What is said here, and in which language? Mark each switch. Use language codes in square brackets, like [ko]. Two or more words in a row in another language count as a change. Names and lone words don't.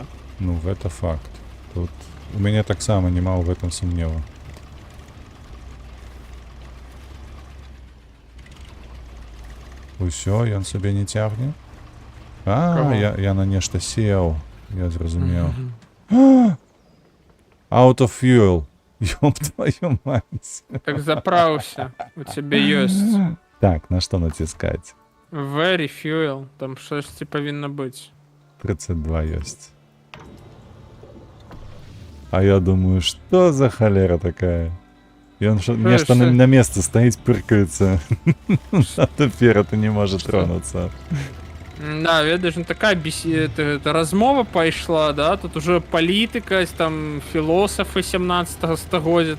[be] Ну, гэта факт. Тут у мяне таксама няма ў гэтым сумневу. Усё, ён сабе не цягне? Каго? Я на нешта сеў. Я зразумеў. [en] Out of fuel. [ru] Ёб твою мать. [be] Так заправся, у цябе ёсць. Так, на што націскаць? [en] Very fuel, [be] там штосьці павінна быць. 32 ёсць. А я думаю, што за халера такая? Ён нешта на месцы стаіць, пыркаецца. А тепер не можа тронуцца. Да, ведаеш, такая размова пайшла, да, тут уже палітыка, там філосафы 17 стагоддзя,